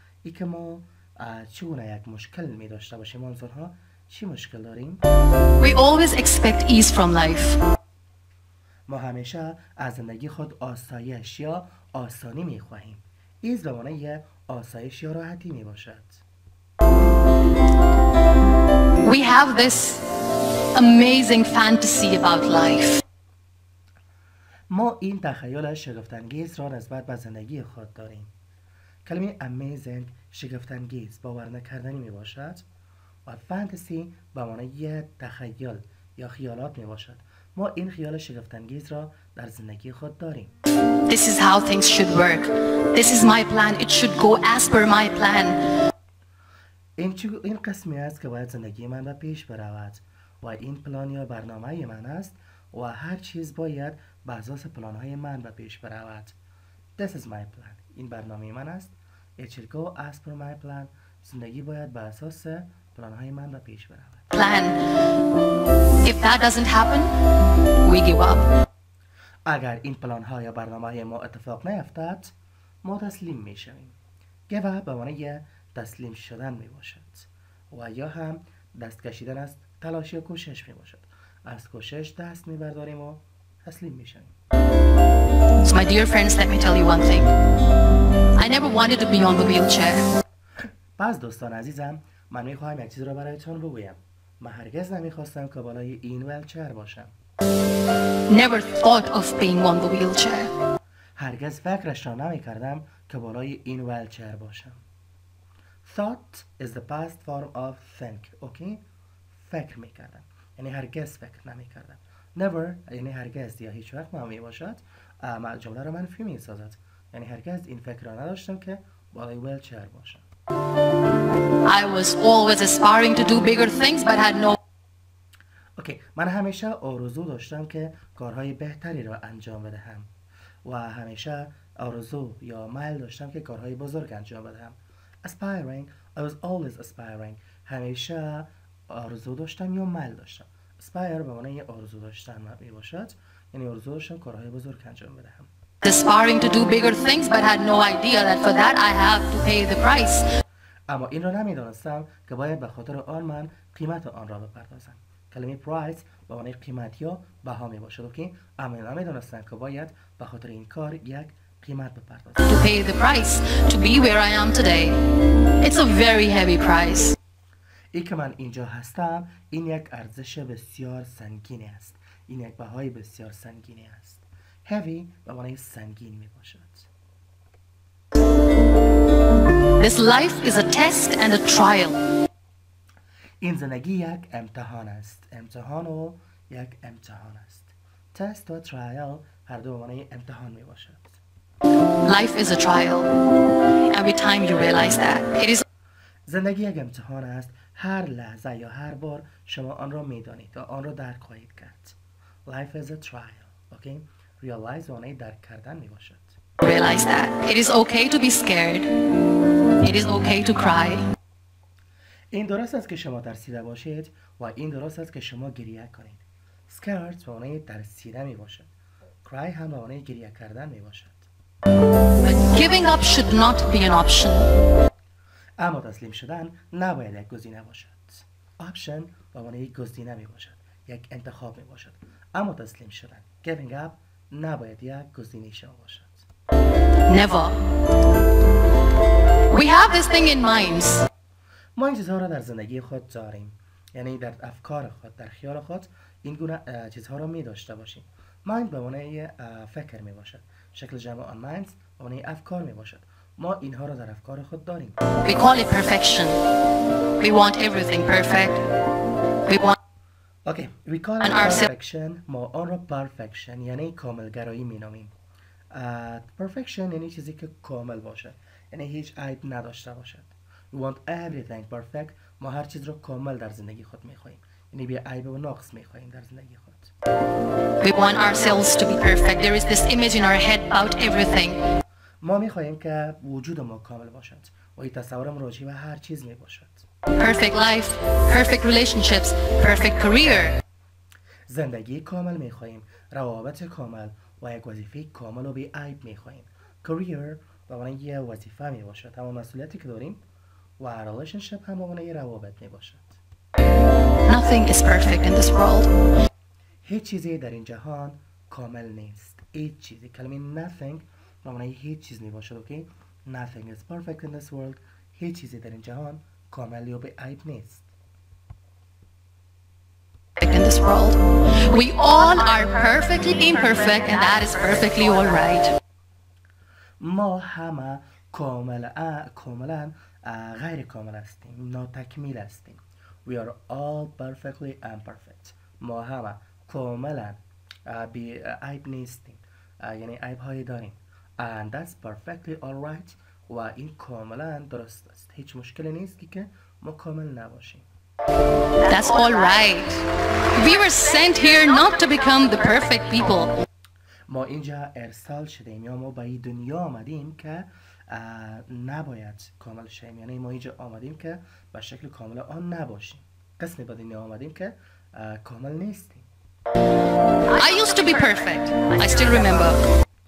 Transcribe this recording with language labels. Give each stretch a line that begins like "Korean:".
Persian: ای که ما چگونه یک مشکل می داشته باشیم. ما انسان ها چی مشکل داریم؟
English: We always expect ease from life.
Persian: ما همیشه از زندگی خود آسایش یا آسانی می خواهیم. ایز به معنی آسایش یا راحتی می باشد.
English: We have this amazing fantasy about life.
Persian: ما این تخیل شگفت‌انگیز را نسبت به زندگی خود داریم. کلمه amazing شگفت‌انگیز، باور نکردنی می باشد و فانتزی به معنی تخیل یا خیالات می باشد. ما این خیال شگفت‌انگیز را در زندگی خود داریم.
English: This is how things should work. This is my plan. It should go as per my plan.
Persian: این قسمی است که باید زندگی من به پیش برود و این پلان یا برنامه من است و هر چیز باید بر اساس پلان‌های من به پیش برود.
English: This is my plan.
Persian: این برنامه من است.
English: It should go as per my plan.
Persian: زندگی باید بر اساس پلانهای من به پیش برود.
English: plan. If that doesn't happen, we give up.
Persian: اگر این پلانها یا برنامه ما اتفاق نیفتد ما تسلیم می شویم. give up به معنی تسلیم شدن می باشد و یا هم دست کشیدن از تلاش یا کوشش می باشد. از کوشش دست می برداریم و تسلیم می شویم.
English: So my dear friends, let me tell you one thing. I never wanted to be on the wheelchair.
Persian: پس دوستان عزیزم من می خواهم یک چیز را برایتان بگویم. من هرگز نمی خواستم که بالای این ویلچر باشم.
English: Never thought of being on the wheelchair.
Persian: هرگز فکرش را نمی کردم که بالای این ویلچر باشم.
English: Thought is the past form of think.
Persian: اوکی؟ فکر می کردم. یعنی هرگز فکر نمی کردم. Never یعنی هرگز یا هیچ وقت ما می باشد. جمله را منفی می سازد. یعنی هرگز این فکر را نداشتم که بالای ویلچر باشم.
English: I was always aspiring to do bigger things but had no
Persian: اوکی من همیشه آرزو داشتم که کارهای بهتری را انجام بدهم و همیشه آرزو یا میل داشتم که کارهای بزرگ انجام بدهم.
English: Aspiring I was always aspiring
Persian: همیشه آرزو داشتم یا میل داشتم. Aspire به معنی آرزو داشتن می باشد یعنی آرزو داشتم کارهای بزرگ انجام بدهم.
English: aspiring to do bigger things but had no idea that for that I have to pay the price.
Persian: اما این را نمیدانستم که باید به خاطر آن من قیمت آن را بپردازم. کلمه price به معنی قیمت یا بها می باشد. اوکی اما نمیدانستم که باید به خاطر این کار یک قیمت بپردازم.
English: To pay the price to be where I am today. It's a very heavy price.
Persian: این که من اینجا هستم این یک ارزش بسیار سنگینی است. این یک بهای بسیار سنگینی است. heavy به معنی سنگین می باشد.
English: This life is a test and a trial.
Persian: این زندگی یک امتحان است. امتحان و یک امتحان است. تست و ترایل هر دو به معنی امتحان می باشد.
English: Life is a trial. Every time you realize that it is
Persian: زندگی یک امتحان است. هر لحظه یا هر بار شما آن را می دانید و آن را درک خواهید کرد.
English: Life is a trial. Okay?
Persian: Realize معنی درک کردن می باشد.
English: realize that it is okay to be scared. It is okay to cry.
Persian: این درست است که شما ترسیده باشید و این درست است که شما گریه کنید. Scared به معنی ترسیده می باشد. Cry هم به معنی گریه کردن می باشد.
English: But giving up should not be an option.
Persian: اما تسلیم شدن نباید یک گزینه باشد. Option به معنی یک گزینه می باشد. یک انتخاب می باشد. اما تسلیم شدن giving up نباید یک گزینه شما باشد.
English: Never. We have this thing in minds.
Persian: ما این چیزها را در زندگی خود داریم. یعنی در افکار خود، در خیال خود این گونه چیزها را می داشته باشیم. mind به معنی فکر می باشد. شکل جمع آن minds به معنی افکار می باشد. ما اینها را در افکار خود داریم.
English: We call it perfection. We want everything perfect. We want okay we call it And our perfection.
Persian: ما آن را perfection یعنی کاملگرایی می نامیم. perfection یعنی چیزی که کامل باشد. یعنی هیچ عیب نداشته باشد.
English: We want everything perfect.
Persian: ما هر چیز را کامل در زندگی خود می خواهیم. یعنی بی عیب و نقص می خواهیم در زندگی خود.
English: we want ourselves to be perfect. There is this image in our head about everything.
Persian: ما می خواهیم که وجود ما کامل باشد و این تصورم راجع به هر چیز می باشد.
English: Perfect life, perfect relationships, perfect career.
Persian: زندگی کامل می خواهیم، روابط کامل و یک وظیفه کامل و بی عیب می خواهیم. career به معنی یه وظیفه می باشد، اما مسئولیتی که داریم و relationship هم به معنی روابط می باشد.
English: Nothing is perfect in this world.
Persian: هیچ چیزی در این جهان کامل نیست. هیچ چیزی کلمه nothing به معنی هیچ چیز می باشد.
English: Okay nothing is perfect in this world.
Persian: هیچ چیزی در این جهان کامل یا بی عیب نیست.
English: In this world, we all are perfectly imperfect, and that is perfectly all right.
Persian: ما همه کاملا غیر کامل هستیم، ناتکمیل هستیم.
English: We are all perfectly imperfect.
Persian: ما همه کاملا بی عیب نیستیم، یعنی عیب هایی داریم.
English: And that's perfectly all right.
Persian: و این کاملا درست است. هیچ مشکلی نیست که ما کامل نباشیم.
English: That's all right. We were sent here not to become the perfect people.
Persian: ما اینجا ارسال شدیم یا ما به این دنیا آمدیم که نباید کامل شیم، یعنی ما اینجا آمدیم که به شکل کامل آن نباشیم. قسمی به دنیا آمدیم که کامل نیستیم.
English: I used to be perfect. I still remember.